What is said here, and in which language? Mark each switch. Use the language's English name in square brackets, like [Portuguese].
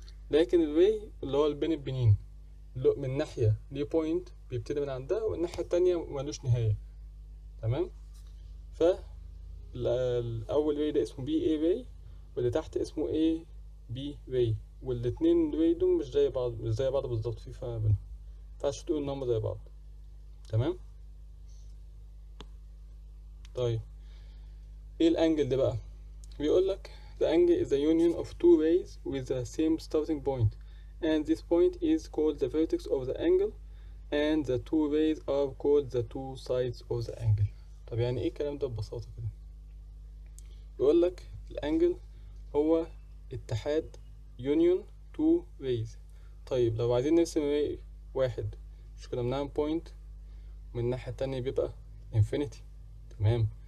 [Arabic] لكن الواي اللي هو البين البنين من ناحية ليه بوينت بيبتدي من عندها والناحية التانية ملوش نهاية. تمام، ف الأول واي ده اسمه بي اي واي، واللي تحت اسمه اي بي واي، والاتنين واي دول مش زي بعض بالظبط، في فرق بينهم، مينفعش تقول ان هما زي بعض. تمام. طيب ايه الانجل ده بقى؟ بيقولك [English] the angle is the union of two rays with the same starting point and this point is called the vertex of the angle and the two rays are called the two sides of the angle. [Arabic] طب يعني ايه الكلام ده ببساطة كده؟ بيقولك الانجل هو اتحاد [English] union two rays. [Arabic] طيب لو عايزين نرسم ray واحد، مش كنا بنعمل point من الناحية التانية بيبقى infinity؟ تمام.